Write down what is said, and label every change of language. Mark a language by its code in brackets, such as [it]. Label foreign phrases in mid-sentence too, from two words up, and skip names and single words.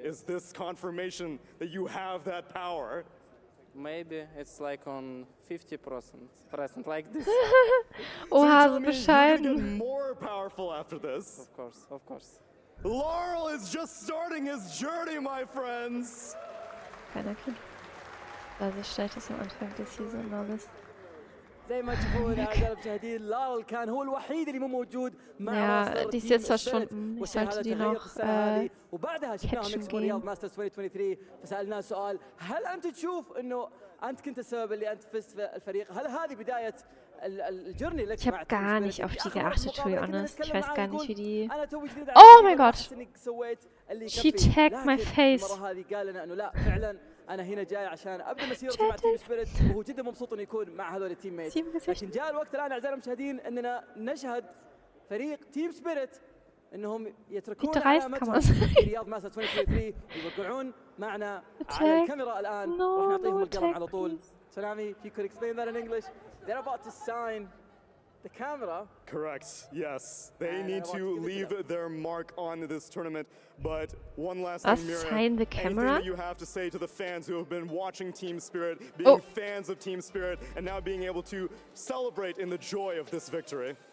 [en] Is this confirmation that you have that power? Maybe it's like on 50%, like this. Oh, so [de] bescheiden. [en] You're gonna get more powerful after this. Of course, of course. Laurel is just starting his journey, my friends. [de] Keiner kennt. Also stellt es am Anfang des Season alles. [ar] زي ما تشوفون اعزائي المشاهدين لارل كان هو الوحيد اللي مو موجود مع [de] die ist jetzt verschwunden. Ich sollte die noch [ar] وبعدها شفناهم يكسبون رياض ماسترز 2023 فسالناه سؤال هل انت تشوف انه انت كنت السبب اللي انت فزت في الفريق؟ هل هذه بدايه الجرني لك [de] مع gar nicht auf die geachtet, [en] to be honest. [de] Ich weiß gar nicht, wie die... Oh mein Gott! [en] She tagged my face. [ar] المره هذه قال لنا انه لا فعلا انا هنا جاي عشان ابدا مسيرتي مع تيم سبيريت وهو جدا مبسوط انه يكون مع هذول التيم ميت. لكن جاء الوقت الان اعزائي المشاهدين اننا نشهد فريق تيم سبيريت انهم يتركون علامتهم في رياض ماسترز 2023 ويوقعون معنا على الكاميرا الان راح نعطيهم القلم على طول. سلامي, [en] if you could explain that in English. They're about to sign the camera. Correct, yes. They need to leave their mark on this tournament. But one last thing, Mira, sign the camera? Anything that you have to say to the fans who have been watching Team Spirit, being fans of Team Spirit, and now being able to celebrate in the joy of this victory?